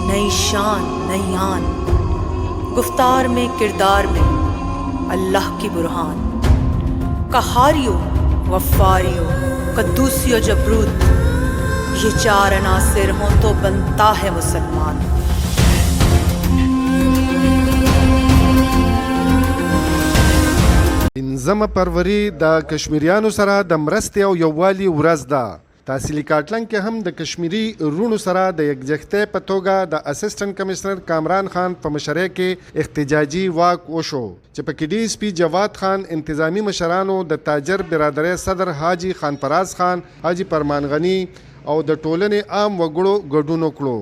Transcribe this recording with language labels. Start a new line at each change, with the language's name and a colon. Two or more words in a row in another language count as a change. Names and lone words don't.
Urdu: اپنی شان نئی آن، گفتار میں کردار میں اللہ کی برہان. قہاری و غفاری و قدوسی و جبروت، یہ چار عناصر ہوں تو بنتا ہے مسلمان.
Pashto: پنځمه فروری د کشمیریانو سره د مرستې او یووالي ورځ ده. تحصیلي کاټلنګ کې هم د کشمیري رونو سره د یکجهتۍ په توګه د اسسټنټ کمشنر کامران خان په مشرۍ کې احتجاجي واک وشو چې په کې ډي اس پي جواد خان، انتظامی مشرانو د تاجر برادرۍ صدر حاجي خان پراز خان، حاجي فرمان غني او د ټولنې عام وګړو ګډون وکړو.